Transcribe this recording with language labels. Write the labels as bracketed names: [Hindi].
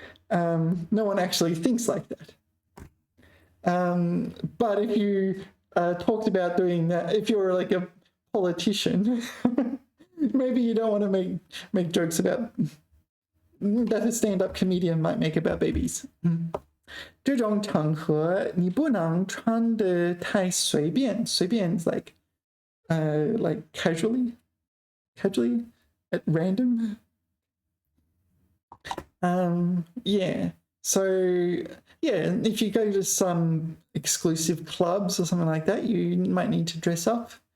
[English] No one actually thinks like that. But if you talked about doing that, if you're like a politician, maybe you don't want to make jokes about that a stand-up comedian might make about babies. [Chinese] 这种场合你不能穿得太随便。 [English] 随便 is like casually at random. Yeah. So yeah, if you go to some exclusive clubs or something like that, you might need to dress up.